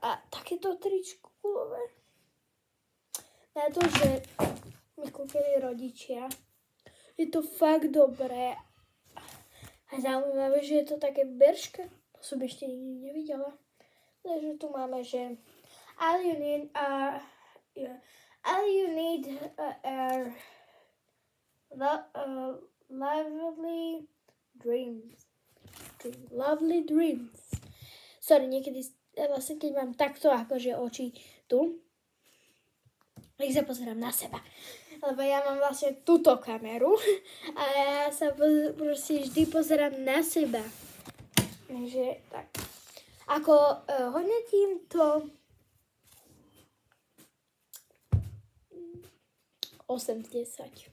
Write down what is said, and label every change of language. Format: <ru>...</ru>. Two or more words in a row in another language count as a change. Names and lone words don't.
<sk>A takéto tričko kulové. Na to, že mi kúpili rodičia. Je to fakt dobré. A zaujímavé, že je to také Berška. To som ešte nikdy nevidela. Takže tu máme, že</sk> <en>all you need are lovely dreams. Lovely dreams.</en> <sk>Sorry, niekedy vlastne keď mám takto akože oči tu, tak sa pozerám na seba. Lebo ja mám vlastne túto kameru a ja sa proste vždy pozerám na seba. Takže tak. Ako hodnotím to 8 z 10.</sk>